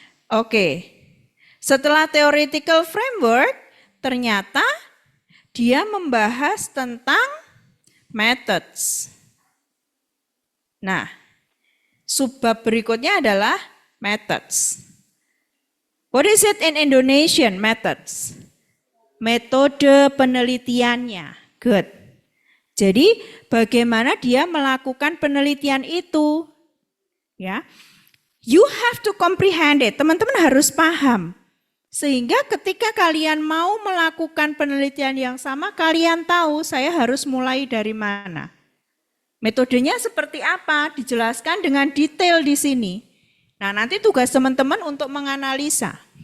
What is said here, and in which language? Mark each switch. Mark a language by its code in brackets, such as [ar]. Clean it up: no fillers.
[id] Oke, setelah theoretical framework, ternyata dia membahas tentang methods. Nah, subbab berikutnya adalah methods. [en] What is it in Indonesian? [id] Methods. Metode penelitiannya. [en] Good. [id] Jadi bagaimana dia melakukan penelitian itu? Ya. [en] You have to comprehend it. [id] Teman-teman harus paham. Sehingga ketika kalian mau melakukan penelitian yang sama, kalian tahu saya harus mulai dari mana. Metodenya seperti apa? Dijelaskan dengan detail di sini. Nah, nanti tugas teman-teman untuk menganalisa.